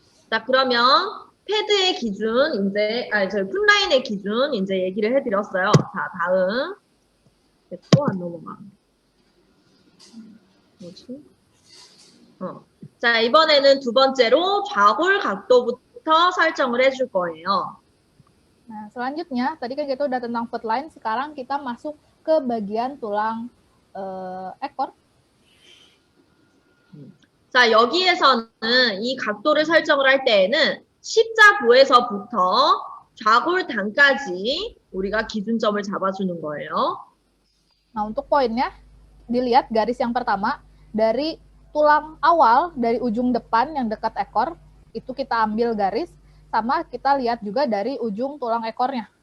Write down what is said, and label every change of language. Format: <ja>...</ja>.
<ko>자, 그러면 패드의 기준, 저희 풋라인의 기준 이제 얘기를 해드렸어요. 자, 다음. 또 안 넘어가. 뭐지? 자, 이번에는 두 번째로 좌골 각도부터 설정을 해줄 거예요.</ko> <id>Nah, selanjutnya, tadi kan kita udah tentang foot line, sekarang kita masuk ke bagian tulang ekor.</id> <ko>자, 여기에서는 이 각도를 설정을 할 때에는 십자부에서부터 좌골단까지 우리가 기준점을 잡아주는 거예요.</ko> <id>Nah, untuk poinnya, dilihat garis yang pertama, dari tulang awal, dari ujung depan yang dekat ekor, itu kita ambil garis, sama kita lihat juga dari ujung tulang ekornya.</id>